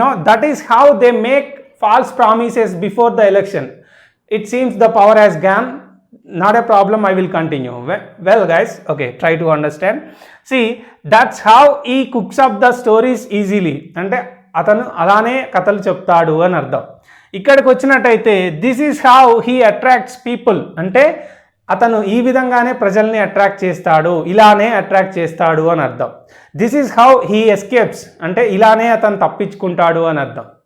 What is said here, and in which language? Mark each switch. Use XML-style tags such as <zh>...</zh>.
<en>That is how they make false promises before the election. It seems the power has gone. Not a problem, I will continue. Well guys, okay, try to understand. See, that's how he cooks up the stories easily.</en> <te>అంటే అతను అలానే కథలు చెప్తాడు అని అర్థం. ఇక్కడికి వచ్చినట్టయితే</te> <en>this is how he attracts people</en> <te>అంటే అతను ఈ విధంగానే ప్రజల్ని అట్రాక్ట్ చేస్తాడు, ఇలానే అట్రాక్ట్ చేస్తాడు అని అర్థం.</te> <en>this is how he escapes</en> <te>అంటే ఇలానే అతను తప్పించుకుంటాడు అని అర్థం.</te>